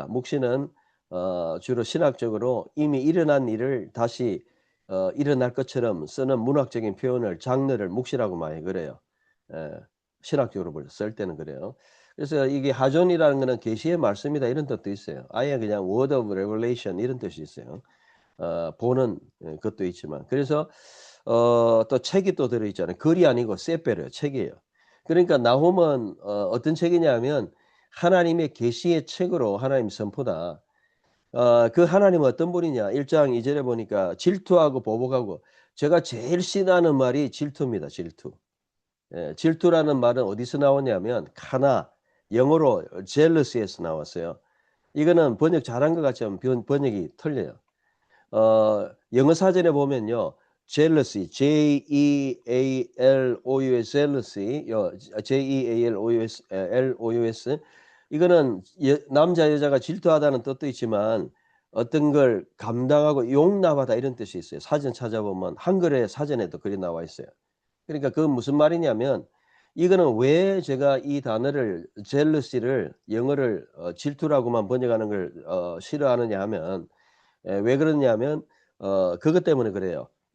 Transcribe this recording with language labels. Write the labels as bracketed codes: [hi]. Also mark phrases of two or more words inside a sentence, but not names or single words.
[ko] 묵시는 주로 신학적으로 이미 일어난 일을 다시 일어날 것처럼 쓰는 문학적인 표현을 장르를 묵시라고 많이 그래요. 에, 신학적으로 쓸 때는 그래요. 그래서 이게 하존이라는 것은 계시의 말씀이다 이런 뜻도 있어요. 아예 그냥 [en] word of revelation [ko] 이런 뜻이 있어요. 보는 것도 있지만 그래서 또 책이 또 들어있잖아요. 글이 아니고 세페르 책이에요. 그러니까 나홈은 어떤 책이냐면 하나님의 계시의 책으로 하나님 선포다. 그 하나님은 어떤 분이냐? 1장 2절에 보니까 질투하고 보복하고 제가 제일 싫어하는 말이 질투입니다. 질투. 질투라는 말은 어디서 나오냐면 카나 영어로 jealousy에서 나왔어요. 이거는 번역 잘한 것 같지만 번역이 틀려요. 영어 사전에 보면요. jealousy, [en] J-E-A-L-O-U-S, jealousy, J-E-A-L-O-U-S, L-O-U-S. [ko] 이거는 남자 여자가 질투하다는 뜻도 있지만 어떤 걸 감당하고 용납하다 이런 뜻이 있어요. 사전 찾아보면 한글의 사전에도 그리 나와 있어요. 그러니까 그건 무슨 말이냐면 이거는 왜 제가 이 단어를 jealousy를 영어를 질투라고만 번역하는 걸 싫어하느냐 하면 왜 그러냐면 그것 때문에 그래요.